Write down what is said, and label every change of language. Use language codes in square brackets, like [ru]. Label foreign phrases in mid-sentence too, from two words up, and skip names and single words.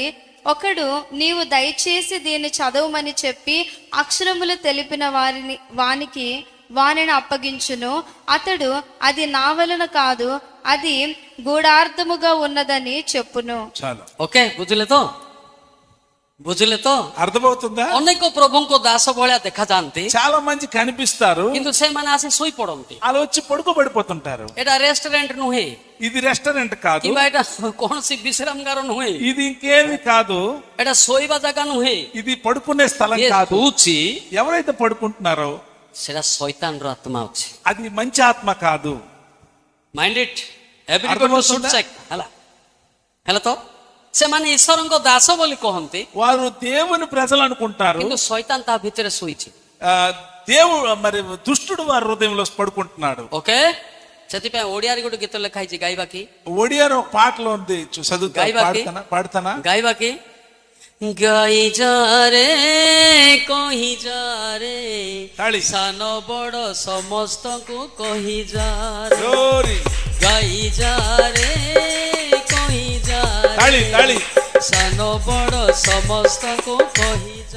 [te] ఒకడు నీవు దయచేసి దీన్ని చదవమని చెప్పి అక్షరములు తెలిపిన వానిని అప్పగించును, అతడు అది నా వలన కాదు, అది గూఢార్థముగా ఉన్నదని చెప్పును। చాలు, ఓకే, బుద్ధులతో [or] ବୁଝିଲେ ତ? [te] అర్థమవుతుందా? [or] ଅନେକ ପ୍ରଭୁଙ୍କ ଦାସ ଭଳିଆ ଦେଖାଯାଆନ୍ତି, [te] చాలా మంది కనిపిస్తారు, [or] କିନ୍ତୁ ସେମାନେ ଆସି ଶୋଇ ପଡନ୍ତି। [te] అలా వచ్చి పడుకోబడిపోతుంటారు। [or] ଏଇଟା ରେଷ୍ଟୁରାଣ୍ଟ ନୁହେଁ, [te] ఇది రెస్టారెంట్ కాదు, [or] କିମ୍ବା ଏଇଟା କୌଣସି ବିଶ୍ରାମଗାର ନୁହେଁ, [te] ఇది ఇంకేమి కాదు, [or] ଏଇଟା ଶୋଇବା ଜାଗା ନୁହେଁ। [te] ఇది పడుకునే స్థలం [or] ଇଏ [te] కాదు। [or] ଶୋଉଛି, [te] ఎవరైతే పడుకుంటున్నారో [or] ସେଟା ଶୈତାନର ଆତ୍ମା ଅଛି। [te] అది మంచి ఆత్మ కాదు। [en] mind it, everybody should check ହେଲା। [or] ହେଲା ତ? ସେମାନେ ଈଶ୍ୱରଙ୍କ ଦାସ ବୋଲି କହନ୍ତି, [te] వారు దేవుని ప్రజలు అనుకుంటారు, [or] କିନ୍ତୁ ଶୈତାନ ତା ଭିତରେ ଶୋଇଛି। [te] దేవుడు మరి దుష్టుడు వారి హృదయంలో పడుకుంటున్నాడు। [or] ଓକେ, ସେଥିପାଇଁ ଓଡିଆରେ ଗୋଟେ ଗୀତ ଲେଖା ହେଇଛି, ଗାଇବା କି? [te] ఒడియాలో ఒక పాటలో ఉంది, చదువుతా, [or] ଗାଇବା କି? [te] పాడతానా? [or] ଗାଇବା କି? ଗାଇ ଯା ରେ କହି ଯା ରେ, ତାଳି। ସାନ ବଡ ସମସ୍ତଙ୍କୁ କହି ଯା ରେ, జోరి ଗାଇ ଯା ରେ କହି ଯା ତାଳି ରେ, ତାଳି ସାନ ବଡ ସମସ୍ତଙ୍କୁ କହି ଯା